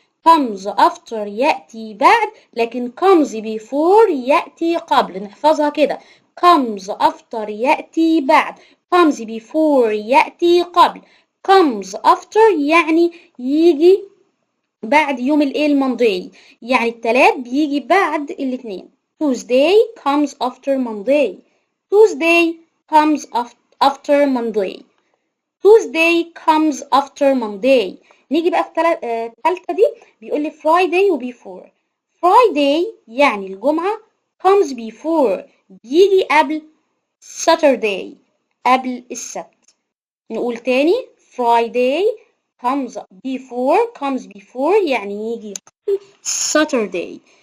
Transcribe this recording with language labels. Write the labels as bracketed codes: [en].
[en] comes after [ar] يأتي بعد، لكن [en] comes before [ar] يأتي قبل. نحفظها كده. [en] comes after [ar] يأتي بعد. [en] comes before [ar] يأتي قبل. [en] comes after [ar] يعني يجي بعد يوم الماندي، يعني التلات بيجي بعد الاثنين. [en] Tuesday comes after Monday. Tuesday comes after Monday. Tuesday comes after Monday. [ar] نيجي بقى في التالتة دي بيقول لي Friday و before. Friday يعني الجمعة. [en] comes before [ar] بيجي قبل Saturday، قبل السبت. نقول تاني [en] Friday comes before [ar] يعني يجي قبل Saturday.